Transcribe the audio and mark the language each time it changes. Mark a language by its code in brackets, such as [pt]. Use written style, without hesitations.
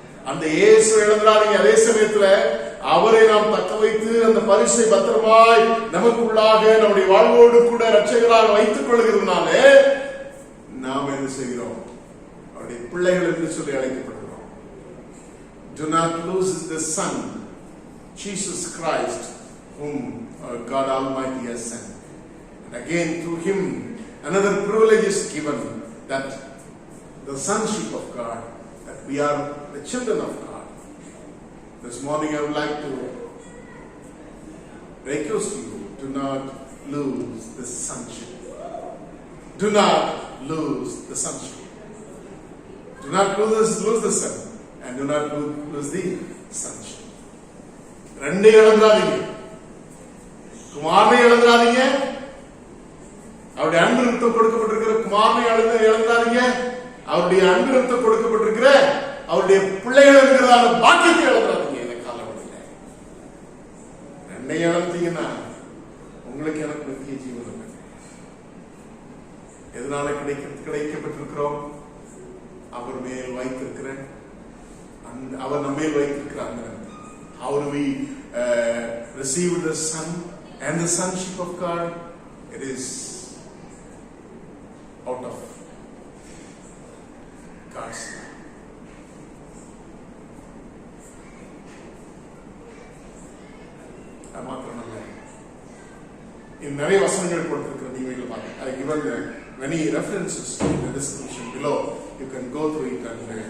[ta] அந்த இயேசு இழந்துடாதீங்க. அதே சமயத்துல அவரை நாம் தக்க வைத்து அந்த பரிசை பத்திரமாய் நமக்குள்ளாக நம்முடைய வாழ்வோடு கூட இரட்சகராக வைத்துக் கொள்கிறதுனாலே நாம் என்ன செய்கிறோம்? அவருடைய பிள்ளைகள் என்று சொல்லி அழைக்கப்படுகிறோம். [en] Do not lose the Son, Jesus Christ, whom God Almighty has sent. And again through Him another privilege is given, that the sonship of God, that we are the children of God. This morning I would like to request you, do not lose the sonship. Do not lose the sonship. Do not lose the son, and do not lose the sonship. [ta] ரெண்டே இழந்துடாதீங்க. குமாரனை இழந்துடாதீங்க. அவருடைய அன்பு நிமித்தம் கொடுக்கப்பட்டிருக்கிற குமாரனை இழந்துடாதீங்க. அவருடைய அன்பு நிமித்தம் கொடுக்கப்பட்டிருக்கிற அவருடைய பிள்ளைகள் இருக்கிறதான பாக்கியத்தை இழந்துடாதீங்க. இந்த காலவழியில் ரெண்டை இழந்தீங்கன்னா உங்களுக்கு எனக்கு நித்திய ஜீவன் இல்லை. எதனால கிடைக்கப்பட்டிருக்கிறோம்? அவர் மேல் வைத்திருக்கிற அவர் நம்ம மேல் வைத்திருக்கிற அந்த [en] how do we receive the Son and the sonship of God? It is out of God's love. [ta] மாத்திரமல்ல, நிறைய வசனங்கள் கொடுத்திருக்கிற நீங்க பாருங்க. [en] I given many references in the description below. You can go through it and